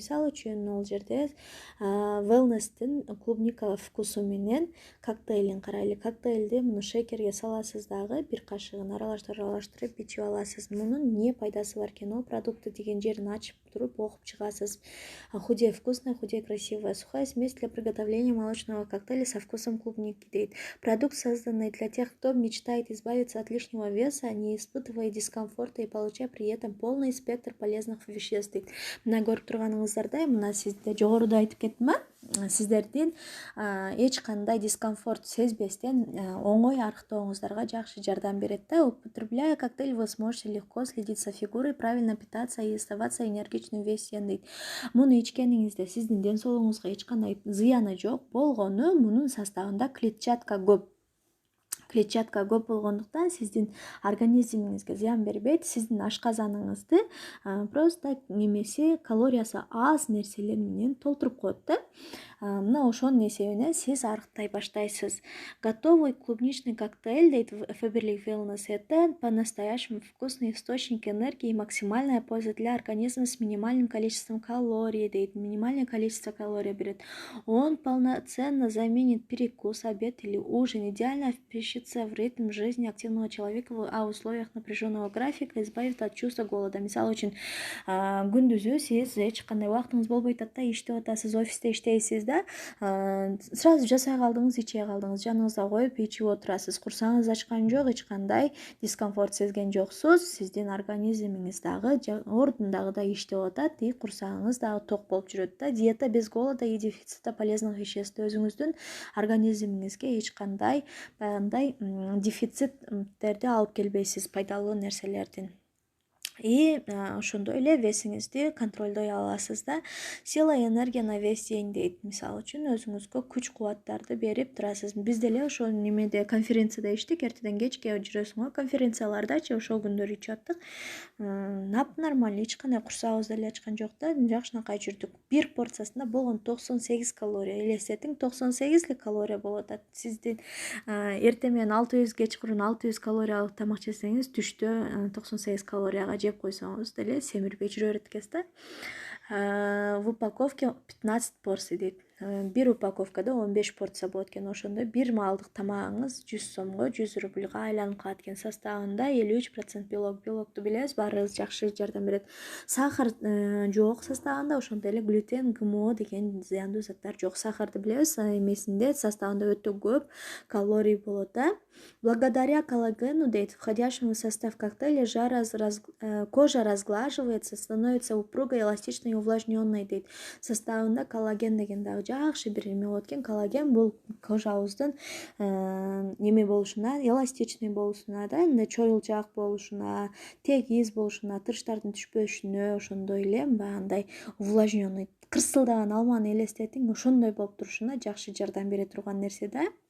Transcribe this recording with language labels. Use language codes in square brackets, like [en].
[ky] Мисалы үчүн ал жерде wellnesстин клубника вкусу менен коктейлин карайлы. Коктейлди муну шейкерге саласыз дагы, бир кашыгын аралаштырып ичип аласыз. Мунун эмне пайдасы бар экен, [ru] о продукты [ky] деген жерин ачып туруп окуп чыгасыз. [ru] Худее вкусная, худее красивая. Сухая смесь для приготовления молочного коктейля со вкусом клубники дейт. Продукт, созданный для тех, кто мечтает избавиться от лишнего веса, не испытывая дискомфорта и получая при этом полный спектр полезных веществ дейт. [ky] Мына көрүп турганыңыздардай, мына сизде жогоруда айтып кеттим сиздердин эч кандай дискомфорт сезбестен оңой арыктооңуздарга жакшы жардам берет да. [ru] Употребляя коктейль, вы сможете легко следить за фигурой, правильно питаться и оставаться энергичным весь день дейт. [ky] Муну ичкениңизде сиздин ден соолугуңузга эч кандай зыяны жок. Болгону мунун составында клетчатка көп. Клетчатка көп болгондуктан сиздин организмиңизге зыян бербейт. Сиздин ашказаныңызды просто немеси калориясы аз нерселер менен толтуруп коет да. Мына ошонун эсебинен сиз арыктай баштайсыз. [ru] Готовый клубничный коктейль [ky] дейт Faberlic Wellness. [ru] Это по-настоящему вкусный источник энергии и максимальная польза для организма с минимальным количеством калорий дейт. Минимальное количество калорий берет. Он полноценно заменит перекус, обед или ужин. Идеально впишется в ритм жизни активного человека, а в условиях напряженного графика избавит от чувства голода. [ky] Мисалы үчүн күндүзү сиз эч кандай убактыңыз болбой атат да, иштеп атасыз, офисте иштейсиз да, сразу жасай калдыңыз, иче калдыңыз, жаныңызда коюп ичип отурасыз. Курсаңыз ачкан жок, эч кандай дискомфорт сезген жоксуз. Сиздин организмиңиз дагы ордундагыдай иштеп атат и курсагыңыз дагы ток болуп жүрөт да. [ru] Диета без голода и дефицита полезных веществ. [ky] Өзүңүздүн организмиңизге эч кандай баягындай дефициттерди алып келбейсиз, пайдалуу нерселердин. И ошондой эле весиңизди контролдой аласыз да. [ru] Сила и энергия на весь день дейт. [ky] Мисалы үчүн өзүңүзгө күч кубаттарды берип турасыз. Биз деле ошо немеде конференцияда иштик, эртеден кечке жүрөсүң го конференциялардачы, ошол күндөр ичип аттык. Нормально, эч кандай курсагыбыз деле ачкан жок да, жакшынакай жүрдүк. Бир порциясында болгон 98 калория. Элестетиң, 98 эле калория болуп атат. Сиздин эртең менен 600, кечкурун 600 калориялык тамак жесеңиз, түштө 98 калорияга жеп койсоңуз деле семирбей жүрө берет экенсиз да. [ru] В упаковке 15 порций [ky] дейт. Бир упаковкада 15 порция болот экен. Ошондо бир маалдык тамагыңыз 100 сомго, 100 рубльга айланып калат экен. Составында 53% белок. Белокту билебиз, баарыбыз жакшы жардам берет. Сахар жок составында, ошондой эле глютен, ГМО деген зыяндуу заттар жок. Сахарды билебиз, эмесинде составында өтө көп калорий болот да. [ru] Благодаря коллагену дейт, входящему в состав коктейля, кожа разглаживается, становится упругой, эластичной и увлажненной дейт. [ky] Составында коллаген деген дагы жакшы бир эме болот экен. Коллаген бул кожабыздын эме болушуна, эластичный болушуна да, мындай чоюлчаак болушуна, тегиз болушуна, тырыштардын түшпөшүнө, ошондой эле баягындай увлажненный, кырсылдаган алманы элестетиң, ошондой болуп турушуна жакшы жардам бере турган нерсе да.